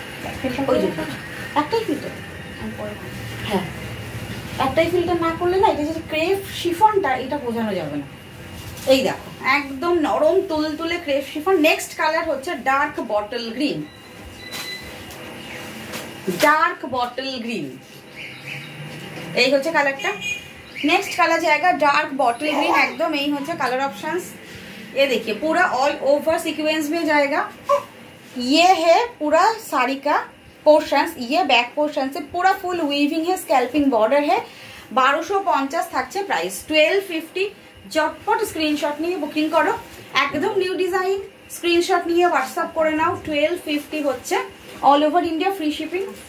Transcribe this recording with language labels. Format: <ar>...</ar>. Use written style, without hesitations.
<bn>একটাই ফিল্টার, হ্যাঁ একটাই ফিল্টার না করলে না, এটা যে ক্রেপ শিফনটা এটা বোঝানো যাবে না। এই দেখো একদম নরম তুলতুলে ক্রেপ শিফন। নেক্সট কালার হচ্ছে dark bottle green, dark bottle green. এই হচ্ছে কালারটা।</bn> <hi>नेक्स्ट कलर जाएगा डार्क बॉटल ग्रीन, एकदम यही होता है कलर ऑप्शंस। ये देखिए पूरा ऑल ओवर सीक्वेंस में जाएगा। ये है पूरा साड़ी का पोर्शंस, ये बैक पोर्शन से पूरा फुल वीविंग है, स्कैल्पिंग बॉर्डर है।</hi> <bn>1250 থাকছে প্রাইস, 1250। झटपट स्क्रीनशॉट নিয়ে বুকিং করো, একদম নিউ ডিজাইন। স্ক্রিনশট নিয়ে হোয়াটসঅ্যাপ করে নাও। 1250 হচ্ছে all over India free shipping.</bn>